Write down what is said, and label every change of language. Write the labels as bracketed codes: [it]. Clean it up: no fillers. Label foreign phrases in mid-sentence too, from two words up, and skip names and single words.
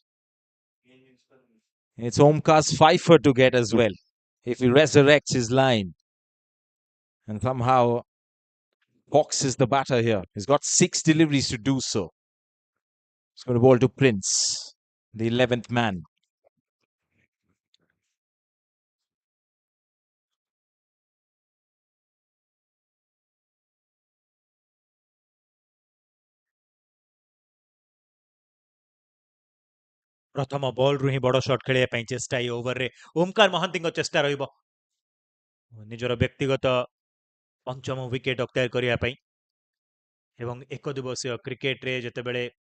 [en] It's Omkar's fifer to get as well. If he resurrects his line and somehow boxes the batter here. He's got 6 deliveries to do so. He's going to bowl to Prince, the 11th man. [or] ପ୍ରଥମ ବଲ୍ ରୁ ହିଁ ବଡ଼ ସଟ୍ ଖେଳିଆ ପାଇଁ ଚେଷ୍ଟା ଏ ଓଭର ରେ ଓମକାର ମହାନ୍ତି ଚେଷ୍ଟା ରହିବ ନିଜର ବ୍ୟକ୍ତିଗତ ପଞ୍ଚମ ୱିକେଟ୍ ଅକ୍ତିଆର କରିଆ ପାଇଁ ଏବଂ ଏକ ଦିବସୀୟ କ୍ରିକେଟ ରେ ଯେତେ ବେଳେ